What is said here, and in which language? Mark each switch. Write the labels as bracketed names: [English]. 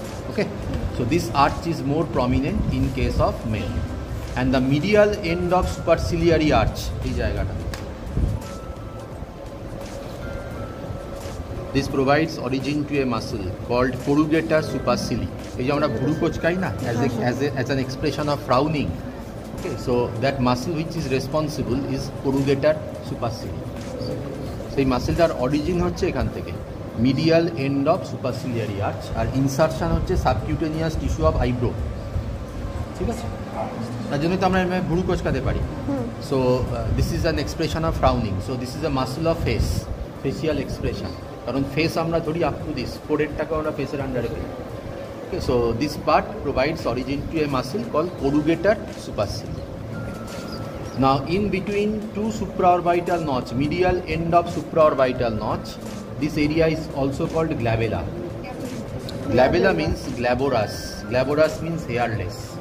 [English] Okay, so this arch is more prominent in case of male, and the medial end of superciliary arch [Bangla] এই জায়গাটা, [English] this provides origin to a muscle called corrugator supercilii. [Bangla] এই যে আমরা ভুরু কোচকাই না [English] as an expression of frowning. Okay, so that muscle which is responsible is corrugator supercilii. [Bangla] সেই মাসেলটার origin হচ্ছে এখান থেকে medial end of superciliary arch, আর insertion হচ্ছে সাবকিউটেনিয়াস টিস্যু অফ আইব্রো। ঠিক আছে, তার জন্য তো আমরা ভুরু কোচকাতে পারি। [English] So this is an expression of frowning. So this is a muscle of facial expression, [Bangla] কারণ ফেস আমরা ধরি আপ টু দিস, ফোরহেডটাকে আমরা ফেসের আন্ডারে ফেলি। [English] Okay, so this part provides origin to a muscle called corrugator supercilii. Now in between two supraorbital notch, medial end of supraorbital notch, this area is also called glabella. Glabella means glabrous. Glabrous means hairless.